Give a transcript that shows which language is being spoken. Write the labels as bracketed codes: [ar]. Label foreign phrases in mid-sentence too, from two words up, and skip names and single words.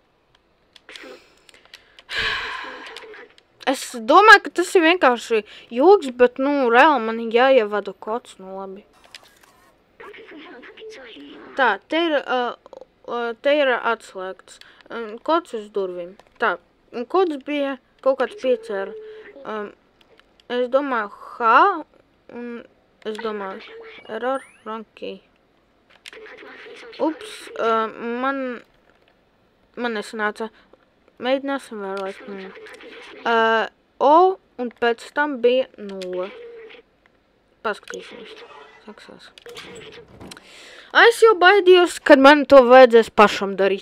[lv] Es domāju, ka tas ir vienkārši joks, bet, reāli man jāievada kods, labi. Tā, te ir atslēgts. Kods uz durvīm. Tā, kods bija kaut kāds 5R. Es domāju H, un es domāju [en] error, wrong key. [lv] Ups, man nesanāca. Mēģināsim vēlreiz. O, un pēc tam bija 0. Paskatīsimies. Saksās. Es jau baidījos, kad man to vajadzēs pašam darīt.